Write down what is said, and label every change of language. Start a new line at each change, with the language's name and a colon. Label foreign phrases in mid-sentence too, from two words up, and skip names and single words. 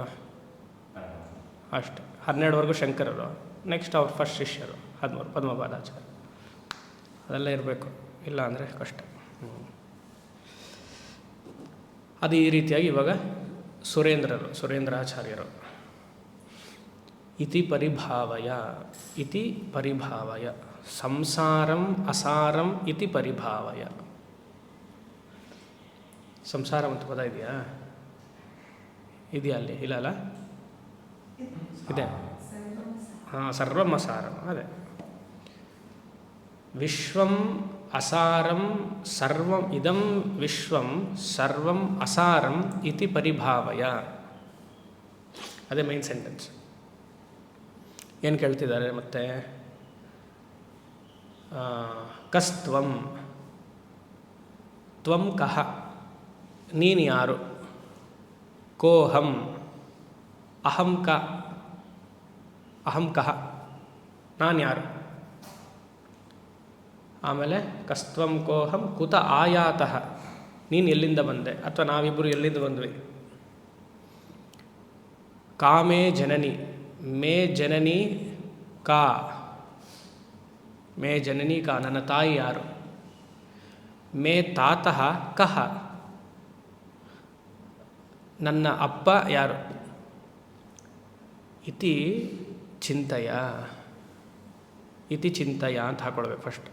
Kannada: ಅಷ್ಟೆ. 12ವರೆಗೂ ಶಂಕರರು. ನೆಕ್ಸ್ಟ್ ಅವ್ರ ಫಸ್ಟ್ ಶಿಷ್ಯರು 13 ಪದ್ಮಪಾದಾಚಾರ್ಯ. ಅದೆಲ್ಲ ಇರಬೇಕು, ಇಲ್ಲ ಅಂದರೆ ಕಷ್ಟ. ಅದು ಈ ರೀತಿಯಾಗಿ ಇವಾಗ ಸುರೇಂದ್ರಾಚಾರ್ಯರು
Sanskrit: ಇತಿ ಪರಿಭಾವಯ ಸಂಸಾರಂ ಅಸಾರಂ ಇತಿ ಪರಿಭಾವಯ.
Kannada: ಸಂಸಾರ ಅಂತ ಪದ ಇದೆಯಾ? ಇದೆಯಾ ಅಲ್ಲಿ? ಇಲ್ಲ ಅಲ್ಲ, ಇದೆ.
Sanskrit: ಹಾಂ, ಸರ್ವಂ ಅಸಾರಂ. ಅದೇ ವಿಶ್ವಂ ಅಸಾರಂ ಸರ್ವಂ ಇದಂ ವಿಶ್ವಂ ಸರ್ವಂ ಅಸಾರಂ ಇತಿ ಪರಿಭಾವಯ.
Kannada: ಅದೇ
English: main sentence.
Kannada: ಏನು ಕೇಳ್ತಿದ್ದಾರೆ ಮತ್ತೆ?
Sanskrit: ಕಸ್ತ್ವಂ, ತ್ವಂ ಕಹ,
Kannada: ನೀನು ಯಾರು?
Sanskrit: ಕೋಹಂ, ಅಹಂ ಕಹ,
Kannada: ನಾನು ಯಾರು? ಆಮೇಲೆ
Sanskrit: ಕಸ್ತ್ವಂ ಕೋಹಂ ಕುತ ಆಯಾತಃ,
Kannada: ನೀನು ಎಲ್ಲಿಂದ ಬಂದೆ, ಅಥವಾ ನಾವಿಬ್ಬರು ಎಲ್ಲಿಂದ ಬಂದ್ವಿ?
Sanskrit: ಕಾಮೇ ಜನನಿ, ಮೇ ಜನನಿ ಕಾ, ಮೇ ಜನನಿ ಕಾ,
Kannada: ನನ್ನ ತಾಯಿ ಯಾರು?
Sanskrit: ಮೇ ತಾತಃ ಕಹ,
Kannada: ನನ್ನ ಅಪ್ಪ ಯಾರು?
Sanskrit: ಇತಿ ಚಿಂತೆಯ
Kannada: ಅಂತ ಹಾಕೊಳ್ಬೇಕು ಫಸ್ಟ್.